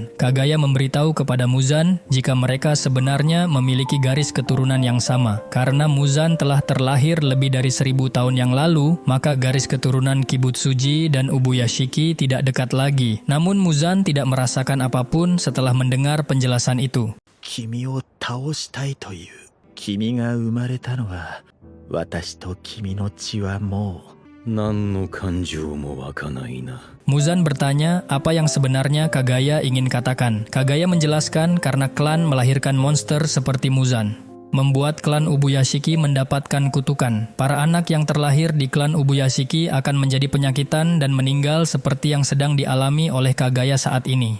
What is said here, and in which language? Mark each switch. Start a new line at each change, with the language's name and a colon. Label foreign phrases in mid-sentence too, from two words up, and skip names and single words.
Indonesian: Kagaya memberitahu kepada Muzan jika mereka sebenarnya memiliki garis keturunan yang sama. Karena Muzan telah terlahir lebih dari 1000 tahun yang lalu, maka garis keturunan Kibutsuji dan Ubuyashiki tidak dekat lagi. Namun Muzan tidak merasakan apapun setelah mendengar penjelasan itu.
Japanese: 君を倒したいという。君が生まれたのは、私と君の血はもう。何の感情も湧かないな。
Indonesian: Muzan bertanya apa yang sebenarnya Kagaya ingin katakan. Kagaya menjelaskan karena klan melahirkan monster seperti Muzan, membuat klan Ubuyashiki mendapatkan kutukan. Para anak yang terlahir di klan Ubuyashiki akan menjadi penyakitan dan meninggal seperti yang sedang dialami oleh Kagaya saat ini.